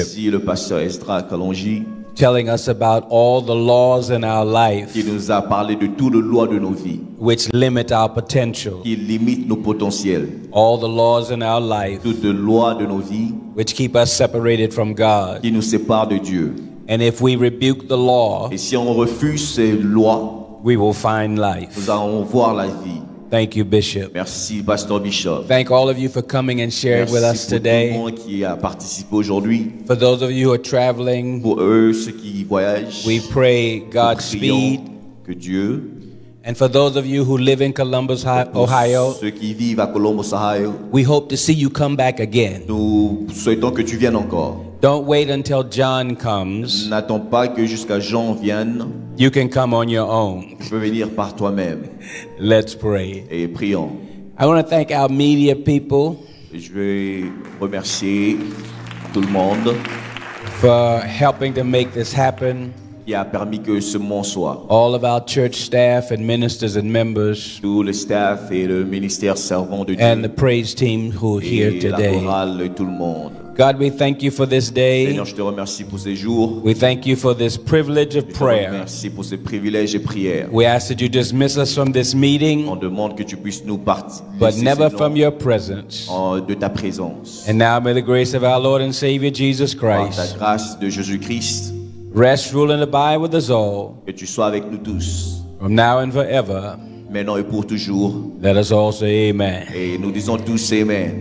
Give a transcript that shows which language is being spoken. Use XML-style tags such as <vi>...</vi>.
<fr>Merci le pasteur Esdra Kalonji.</fr> <en>Telling us about all the laws in our life.</en> <fr>Qui nous a parlé de toutes les lois de nos vies.</fr> <en>Which limit our potential.</en> <fr>Qui limitent nos potentiels.</fr> <en>All the laws in our life.</en> <fr>Toutes les lois de nos vies.</fr> <en>Which keep us separated from God.</en> <fr>Qui nous séparent de Dieu.</fr> <en>And if we rebuke the law.</en> <fr>Et si on refuse ces lois.</fr> <en>We will find life.</en> <fr>Nous allons voir la vie.</fr> <en>Thank you, Bishop.</en> <fr>Merci, Pastor Bishop.</fr> <en>Thank all of you for coming and sharing with us today.</en> <fr>Merci pour tout le monde qui a participé aujourd'hui.</fr> <en>For those of you who are traveling,</en> <fr>pour eux ceux qui voyagent,</fr> <en>we pray Godspeed.</en> <fr>Que Dieu.</fr> <en>And for those of you who live in Columbus, Ohio,</en> <fr>ceux qui vivent à Columbus, Ohio,</fr> <en>we hope to see you come back again.</en> <fr>Nous souhaitons que tu viennes encore.</fr> <en>Don't wait until John comes.</en> <fr>N'attends pas que jusqu'à Jean vienne.</fr> <en>You can come on your own.</en> <fr>Tu peux venir par toi-même.</fr> <en>Let's pray.</en> <fr>Et prions.</fr> <en>I want to thank our media people.</en> <fr>Je vais remercier tout le monde</fr> <en>for helping to make this happen.</en> <fr>Qui a permis que ce monde soit.</fr> <en>All of our church staff and ministers and members.</en> <fr>Tout le staff et le ministère servant de Dieu.</fr> <en>And the praise team who are here today.</en> <fr>La chorale et tout le monde.</fr> <en>God, we thank you for this day.</en> <fr>Seigneur, je te remercie pour ces jours.</fr> <en>We thank you for this privilege of prayer.</en> <fr>Merci pour ce privilège et prière.</fr> <en>We ask that you dismiss us from this meeting.</en> <fr>On demande que tu puisses nous partir.</fr> <en>But never from your presence.</en> <fr>De ta présence.</fr> <en>And now may the grace of our Lord and Savior Jesus Christ.</en> <fr>Par ta grâce de Jésus-Christ.</fr> <en>Rest, rule, and abide with us all.</en> <fr>Que tu sois avec nous tous.</fr> <en>From now and forever.</en> <fr>Maintenant et pour toujours.</fr> <en>Let us all say amen.</en> <fr>Et nous disons tous amen.</fr>